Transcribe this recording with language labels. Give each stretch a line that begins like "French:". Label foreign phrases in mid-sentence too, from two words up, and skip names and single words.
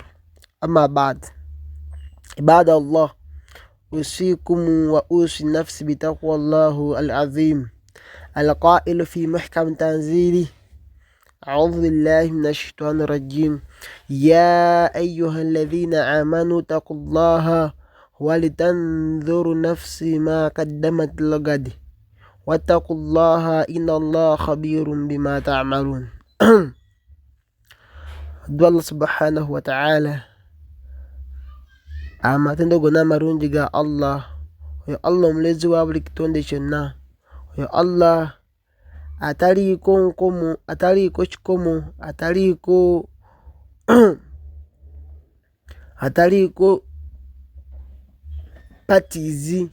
Arabic: أما بعد، عباد الله، أوصيكم وأوصي نفسي بتقوى الله العظيم القائل في محكم تنزيله أعوذ بالله من الشيطان الرجيم يا أيها الذين آمنوا اتقوا الله ولتنظر نفس ما قدمت لغد واتقوا الله إن الله خبير بما تعملون. الله سبحانه وتعالى
Ganda: amatendo gonna amarungi ga Allah, oyo Allah omulezi wa buli kitonde kyonna, oyo Allah ataliiko nkomo, ataliiko kikomo, ataliiko patizi.